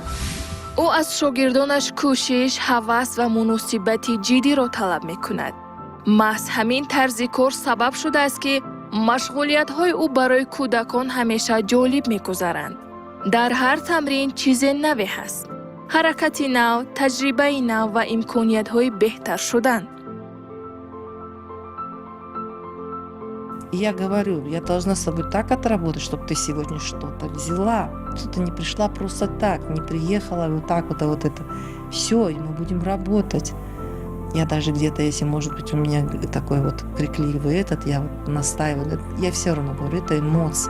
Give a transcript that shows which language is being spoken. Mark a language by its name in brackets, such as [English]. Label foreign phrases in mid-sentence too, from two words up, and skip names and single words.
[Tajik] ӯ аз шогирдонаш кӯшиш, ҳавас ва муносибати ҷиддиро талаб мекунад. маҳз ҳамин тарзи кор сабаб шудааст ки машғулиятҳои ӯ барои кӯдакон ҳамеша ҷолиб мегузаранд. дар ҳар тамрин чизе наве ҳаст. ҳаракати нав, таҷрибаи нав ва имкониятҳои беҳтар шудан. [Russian] Я говорю, я должна с тобой так отработать, чтобы ты сегодня что-то взяла, что ты не пришла просто так, не приехала вот так вот это. Все, и мы будем работать. Я даже где-то, если, может быть, у меня такой вот крикливый я вот настаиваю, я все равно говорю, это эмоции.